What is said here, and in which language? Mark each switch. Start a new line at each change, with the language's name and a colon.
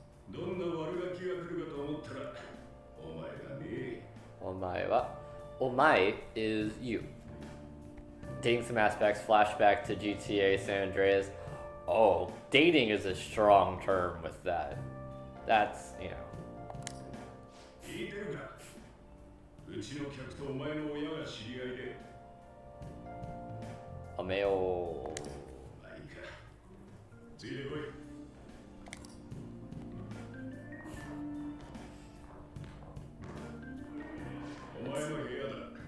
Japanese: どんな悪ガキが来るかと思ったら、お前がね。
English: Omae wa. Omae is you. dating some aspects, flashback to GTA San Andreas. Oh, dating is a strong term with that. That's, you know.
Japanese: 聞いてるかうちの客とお前の親が知り合いで
English: A male.
Japanese: まあいいかついてこい お前の部屋だ